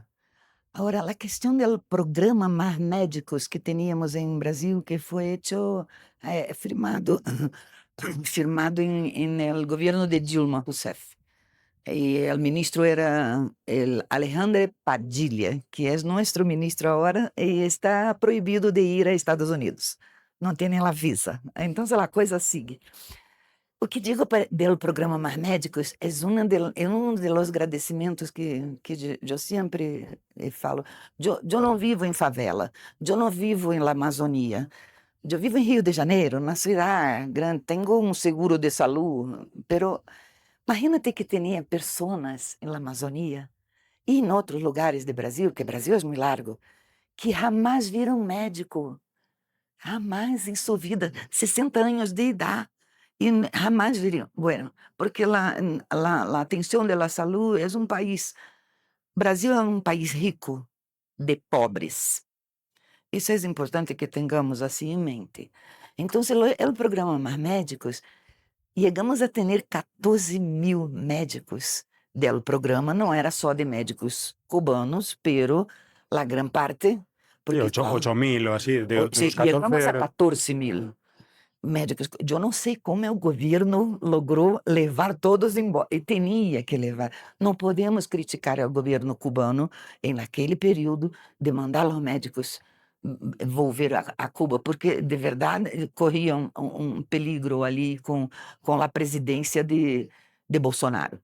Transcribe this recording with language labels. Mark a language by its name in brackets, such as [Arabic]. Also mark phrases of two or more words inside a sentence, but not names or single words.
[Spanish] Ahora, la cuestión del programa Más Médicos que teníamos en Brasil, que fue hecho, firmado, firmado en el gobierno de Dilma Rousseff. Y el ministro era el Alejandro Padilha, que es nuestro ministro ahora y está prohibido de ir a Estados Unidos. No tiene la visa. Entonces la cosa sigue. [Portuguese] O que digo do programa Mais Médicos é um dos agradecimentos que eu sempre falo. Eu não vivo em favela, eu não vivo em La Amazônia, eu vivo em Rio de Janeiro, na cidade grande, tenho um seguro de saúde, [Spanish] pero imagínate que [Portuguese] tinha pessoas em La Amazônia e em outros lugares do Brasil, que o Brasil é muito largo, que jamais viram médico, jamais em sua vida, 60 anos de idade. [Spanish] Y jamás dirían, bueno, porque la atención de la salud es un país, Brasil es un país rico de pobres. [Portuguese] Isso é importante que tengamos assim em mente. Então, o programa Mais Médicos, chegamos a ter 14.000 médicos do programa, não era só de médicos cubanos, [Spanish] pero la gran parte, Sí, porque 8.000 o así, de los [Portuguese] chegamos 14 a 14.000 médicos. Eu não sei como o governo logrou levar todos embora, e tinha que levar. Não podemos criticar o governo cubano em naquele período de mandar os médicos volver a Cuba, porque de verdade corria um peligro ali com a presidência de Bolsonaro.